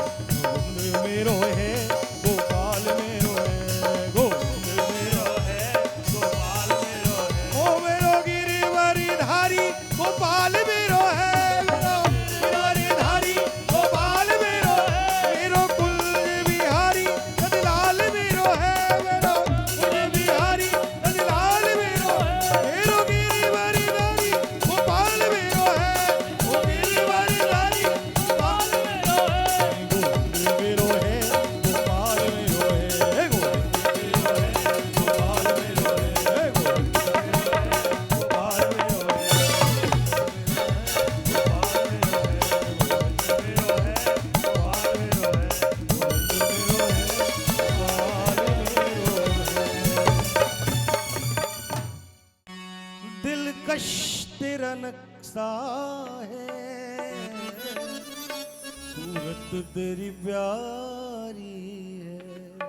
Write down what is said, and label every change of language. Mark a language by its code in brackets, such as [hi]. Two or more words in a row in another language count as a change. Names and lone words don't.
[bra] गोविंद मेरो है, गोपाल मेरो है, गोविंद मेरो है, गोपाल मेरो है। ओ मेरो गिरिवरी धारी गोपाल मेरो है, मेरो गिरिवरी धारी गोपाल मेरो है। मेरो कुल बिहारी नंदलाल मेरो है, मेरो कुल बिहारी नंदलाल मेरो है। मेरो गिरिवरी धारी गोपाल मेरो है, ओ गिरिवरी धारी गोपाल मेरो है। गोविंद मेरो है, गोपाल मेरो है, गोविंद मेरो है, गोपाल मेरो है, गोविंद मेरो है, गोपाल मेरो है। [hi] दिलकश तेरा नक्शा है, सूरत तेरी प्यारी है।